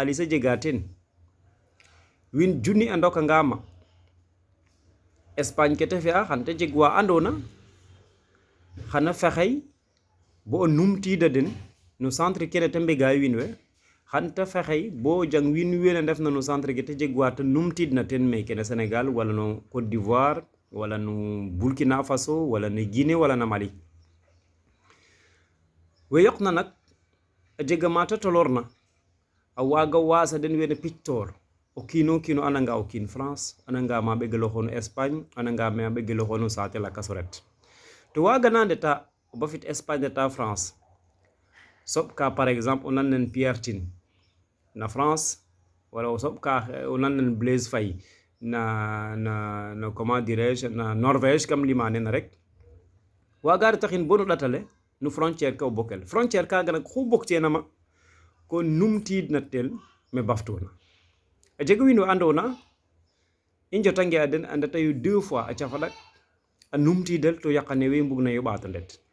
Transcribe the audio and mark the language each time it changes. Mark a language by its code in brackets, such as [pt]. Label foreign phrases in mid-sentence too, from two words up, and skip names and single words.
[srr] a jega ten win junni a ndoka ngama Espagne ke te fi'a xan te jeg wa andona xana fexey bo o numtida den no centre kene te mbega wiin we xan te fexey bo jang wiin wene ndef na no centre ke te jeg wa te numtid na ten meke no Sénégal wala no Côte d'Ivoire wala no Burkina Faso wala no Guinée wala na Mali we yoq na nak a jega mata tolorna a waga wasa den wene pictor o kiino kiino ananga o kiin France ananga ma ɓegaloxo no Espagne ananga ma ɓegaloxo no saate lakas ret to waga na ndeta o bafit Espagne ndeta France soɓ ka [fr] par exemple [srr] o nan nen Pierre Tine na France wala o soɓ ka o nan nen Blaise Faye na [fr] comment dirais-je [srr] na Norvège kam lima nena rek waga retaxin bo no ɗatale no frontière ke o bokel frontière kaga nak xu bok tenama ko numtid na tel me baftuna a jega wiin we andona i njotange a den a ndeta yo 2 fois a cafaɗak a numtidel to yaqane we mbug na yo ɓato ndet